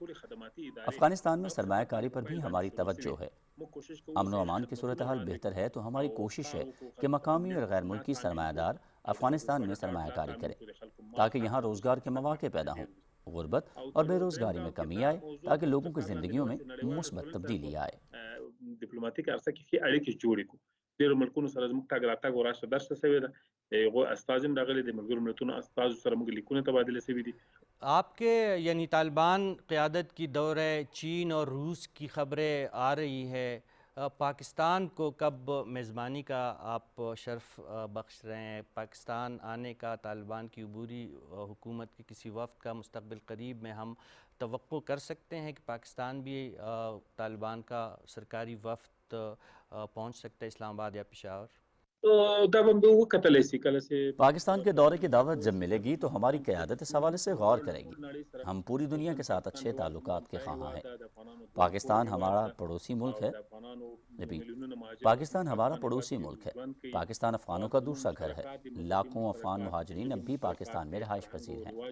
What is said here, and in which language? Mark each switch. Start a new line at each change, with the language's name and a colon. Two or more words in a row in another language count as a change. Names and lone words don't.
Urdu: افغانستان میں سرمایہ کاری پر بھی ہماری توجہ ہے۔ امن و امان کی صورتحال بہتر ہے تو ہماری کوشش ہے کہ مقامی اور غیر ملکی سرمایہ دار افغانستان میں سرمایہ کاری کریں تاکہ یہاں روزگار کے مواقع پیدا ہوں، غربت اور بے روزگاری میں کمی آئے تاکہ لوگوں کی زندگیوں میں مثبت تبدیلی آئے۔
Pashto: ډیپلوماټیک ارڅه کې ښې اړیکې جوړې کړو. ډېرو ملکونو سره زموږ تګ راتګ او راشته درشته سوې ده. هغو استازي هم راغلي دي، ملګرو ملتونو استازو سره موږ لیکونه تبادله سوي دي.
Urdu: آپ کے یعنی طالبان قیادت کی دورہ چین اور روس کی خبریں آ رہی ہے، پاکستان کو کب میزبانی کا آپ شرف بخش رہے ہیں؟ پاکستان آنے کا طالبان کی عبوری حکومت کے کسی وفد کا مستقبل قریب میں ہم توقع کر سکتے ہیں کہ پاکستان بھی طالبان کا سرکاری وفد پہنچ سکتا ہے اسلام آباد یا پشاور؟
Pashto: دا به موږ وکتلی سي کله چې
Urdu: پاکستان کے دورے کی دعوت جب ملے گی تو ہماری قیادت اس حوالے سے غور کرے گی۔ ہم پوری دنیا کے ساتھ اچھے تعلقات کے خواہاں ہیں۔ پاکستان ہمارا پڑوسی ملک ہے۔ پاکستان ہمارا پڑوسی ملک ہے۔ پاکستان افغانوں کا دوسرا گھر ہے۔ لاکھوں افغان مہاجرین اب بھی پاکستان میں رہائش پذیر ہیں۔